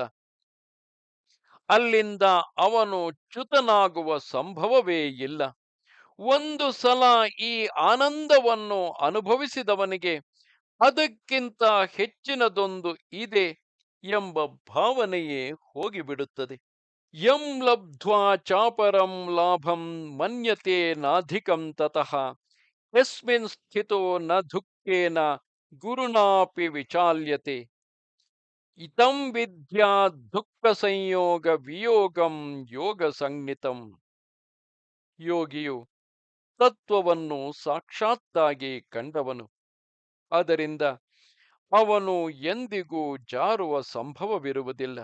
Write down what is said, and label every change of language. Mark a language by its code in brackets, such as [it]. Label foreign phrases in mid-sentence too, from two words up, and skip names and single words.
[kn] ಅಲ್ಲಿಂದ ಅವನು ಚ್ಯುತನಾಗುವ ಸಂಭವವೇ ಇಲ್ಲ. ಒಂದು ಸಲ ಈ ಆನಂದವನ್ನು ಅನುಭವಿಸಿದವನಿಗೆ ಅದಕ್ಕಿಂತ ಹೆಚ್ಚಿನದೊಂದು ಇದೆ ಎಂಬ ಭಾವನೆಯೇ ಹೋಗಿಬಿಡುತ್ತದೆ. [sa] ಯಂ ಲಬ್ಧ್ವಾ ಚಾಪರಂ ಲಾಭಂ ಮನ್ಯತೆ ನಾಧಿಕಂ ತತಃ ಯಸ್ಮಿನ್ ಸ್ಥಿತೋ ನ ದುಃಖೇನ ಗುರುನಾಪಿ ವಿಚಾಲ್ಯತೆ. ಇತಂ ವಿದ್ಯಾ ದುಃಖ ಸಂಯೋಗ ವಿಯೋಗಂ ಯೋಗ ಸಂಜ್ಞಿತಂ. [kn] ಯೋಗಿಯು ತತ್ವವನ್ನು ಸಾಕ್ಷಾತ್ತಾಗಿ ಕಂಡವನು. ಅದರಿಂದ ಅವನು ಎಂದಿಗೂ ಜಾರುವ ಸಂಭವವಿರುವುದಿಲ್ಲ.